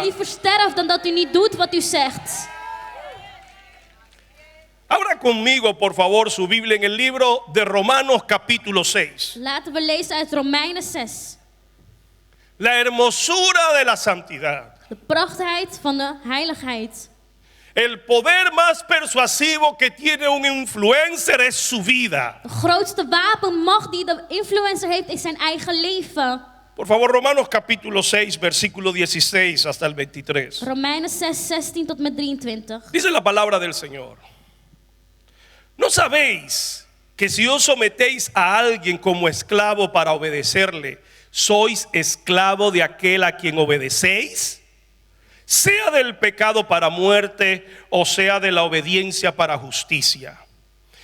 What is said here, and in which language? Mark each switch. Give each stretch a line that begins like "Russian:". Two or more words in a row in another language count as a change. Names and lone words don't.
Dutch: u liever sterft dan dat u niet doet wat u zegt.
Spanish: Abra conmigo, por favor, su Biblia en el libro de Romanos capítulo 6.
Dutch: Laten we lezen uit Romeinen 6.
Spanish: La hermosura de la santidad.
Dutch: De prachtheid van de heiligheid.
Spanish: El poder más persuasivo que tiene un influencer es su vida.
Dutch: De grootste wapenmacht die de influencer heeft is zijn eigen leven.
Spanish: Por favor, Romanos capítulo 6, versículo 16 hasta el 23.
Dutch: Romeinen 6, 16 tot met 23.
Spanish: Dice la palabra del Señor. ¿No sabéis que si os sometéis a alguien como esclavo para obedecerle, sois esclavo de aquel a quien obedecéis? Sea del pecado para muerte o sea de la obediencia para justicia.